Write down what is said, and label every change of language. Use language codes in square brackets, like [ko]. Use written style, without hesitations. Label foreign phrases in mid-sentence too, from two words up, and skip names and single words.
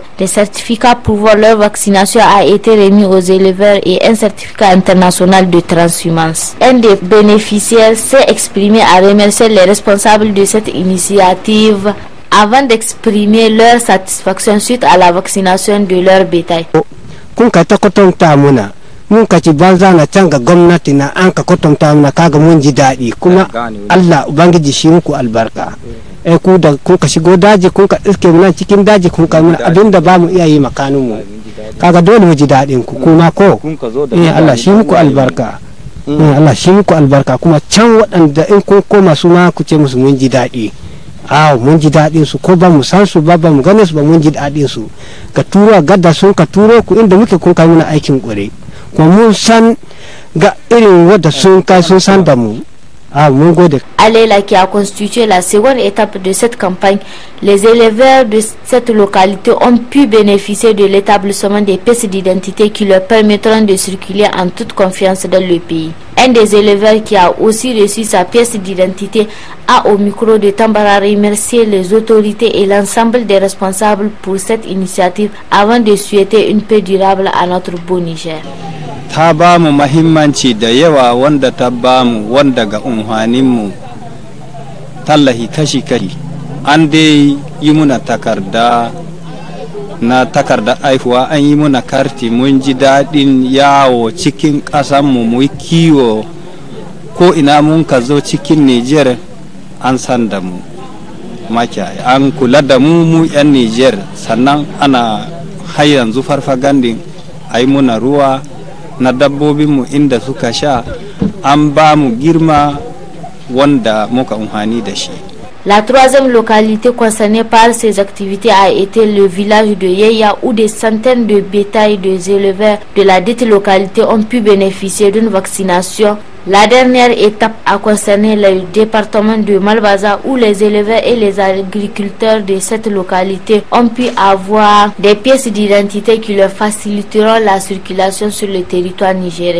[fr] Des certificats prouvant leur vaccination a été remis aux éleveurs et un certificat international de transhumance. Un des bénéficiaires s'est exprimé à remercier les responsables de cette initiative avant d'exprimer leur satisfaction suite à la vaccination de leur bétail. [ha] mun ka ci banza na can ga gwamnati na an ka kwatanta mana kaga mun ji daɗi kuma Allah ubangiji shi muku albarka ku da kun ka shigo daji kun ka iske mu nan cikin daji kun ka mana abinda ba mu iya yi makanin mu kaga dole mu ji daɗin ku kuma ko Allah shi muku albarka Allah shi muku albarka kuma can waɗanda in kun koma su ma ku ce musu mun ji daɗi mun ji daɗin su ko ba mu san su ba mu gane su ba mun ji daɗin su ka turo gadda sun ka turo ku inda muke kun kai mana aikin ƙure mun san ga irin wadda sun kai sun san da mu mun gode. [fr] Alela qui a constitué la seconde étape de cette campagne, les éleveurs de cette localité ont pu bénéficier de l'établissement des pièces d'identité qui leur permettront de circuler en toute confiance dans le pays. Un des éleveurs qui a aussi reçu sa pièce d'identité a au micro de Tambara remercié les autorités et l'ensemble des responsables pour cette initiative avant de souhaiter une paix durable à notre beau Niger. [ha] Ta ba mu mahimmanci da yawa wanda ta ba mu wanda ga umhaninmu tallahi kashi-kashi an dai yi muna takarda na takarda aihuwa an yi muna karti mun ji daɗin yawo cikin ƙasanmu mu yi kiwo ko ina mun ka zo cikin Niger an san da mu makiyaya an kula da mu 'yan Niger sannan ana har yanzu farfagandin a yi muna ruwa na dabbobinmu inda suka sha an ba mu girma wanda muka umhani da shi. [fr] La troisième localité concernée par ces activités a été le village de Yeya où des centaines de bétails des éleveurs de la dite localité ont pu bénéficier d'une vaccination. La dernière étape a concerné le département de Malbaza où les éleveurs et les agriculteurs de cette localité ont pu avoir des pièces d'identité qui leur faciliteront la circulation sur le territoire nigérien.